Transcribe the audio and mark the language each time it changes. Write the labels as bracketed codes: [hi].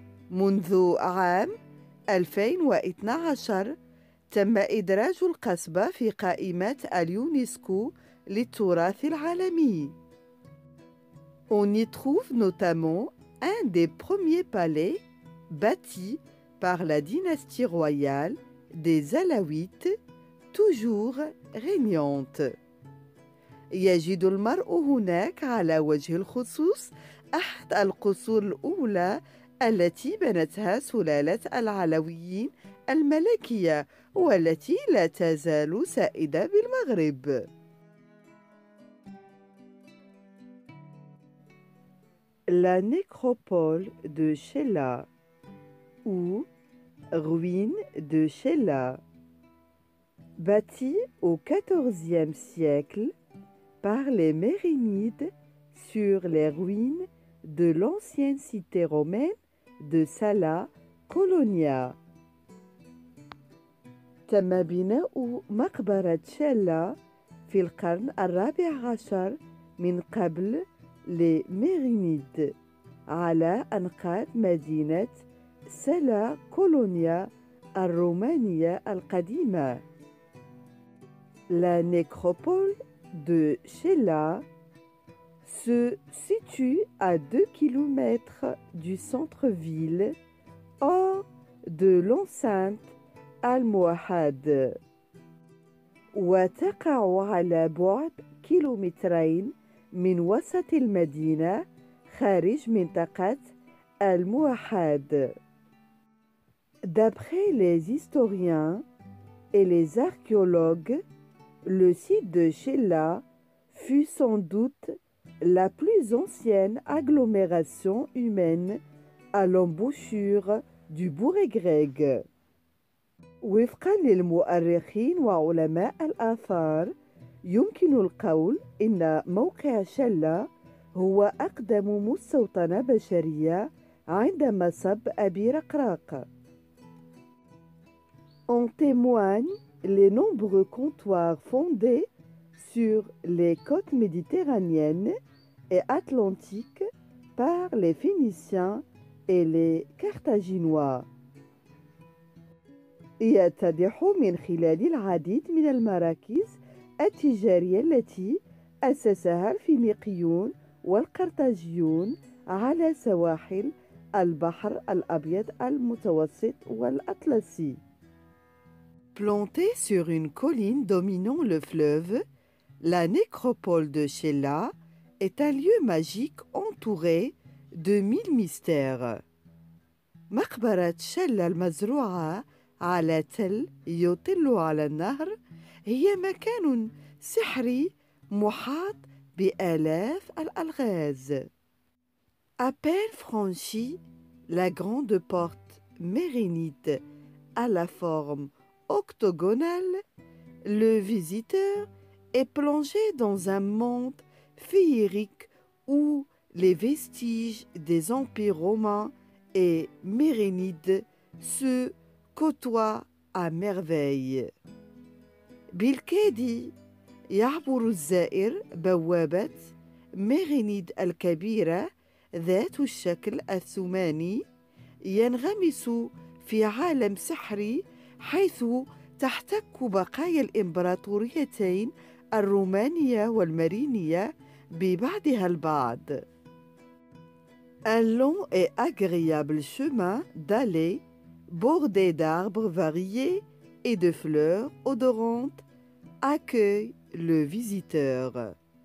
[ar] منذ عام 2012 تم إدراج القصبة في قائمة اليونسكو للتراث العالمي. [fr] On y trouve notamment un des premiers palais bâtis par la dynastie royale des Alaouites, toujours régnante. [ar] يجد المرء هناك على وجه الخصوص أحد القصور الأولى التي بنتها سلالة العلويين الملكية والتي لا تزال سائدة بالمغرب. [fr] La nécropole de Chella ou ruine de Chella, bâtie au XIVe siècle par les Mérinides sur les ruines de l'ancienne cité romaine de Sala Colonia. [ar] تم بناء مقبرة شيلا في القرن الرابع عشر من قبل [fr] les Mérinides [ar] على أنقاض مدينة سلا كولونيا الرومانية القديمة. [fr] La nécropole de Chella se situe à 2 km du centre-ville, hors de l'enceinte Al-Mouahad. [ar] وتقع على بعد 2 كيلومترين من وسط المدينة خارج منطقة Al-Mouahad. [fr] D'après les historiens et les archéologues, le site de Chella fut sans doute la plus ancienne agglomération humaine à l'embouchure du Bouregreg. [ar] وفقا للمؤرخين وعلماء الآثار يمكن القول إن موقع شلة هو أقدم مستوطنة بشرية عند مصب أبي رقراق. [fr] En témoignent les nombreux comptoirs fondés sur les côtes méditerranéennes et atlantiques par les Phéniciens et les Carthaginois. [ar] يتضح من خلال العديد من المراكز التجارية التي أسسها الفينيقيون والقرطاجيون على سواحل البحر الأبيض المتوسط والأطلسي. [fr] Plantée sur une colline dominant le fleuve, la nécropole de Chella est un lieu magique entouré de 1000 mystères. [ar] مقبرة شلة المزروعة على تل يطل على النهر هي مكان سحري محاط بآلاف الألغاز. [fr] À peine franchie, la grande porte mérinide à la forme octogonale, le visiteur est plongé dans un monde féerique où les vestiges des empires romains et mérinides se côtoient à merveille. [ar] بالكاد يعبر الزائر بوابة ميرينيد الكبيرة ذات الشكل الثماني، ينغمس في عالم سحري حيث تحتك بقايا الإمبراطوريتين الرومانية والمارينية ببعضها البعض. [fr] Un long et agréable chemin d'aller bordé d'arbres variés et de fleurs odorantes accueille le visiteur.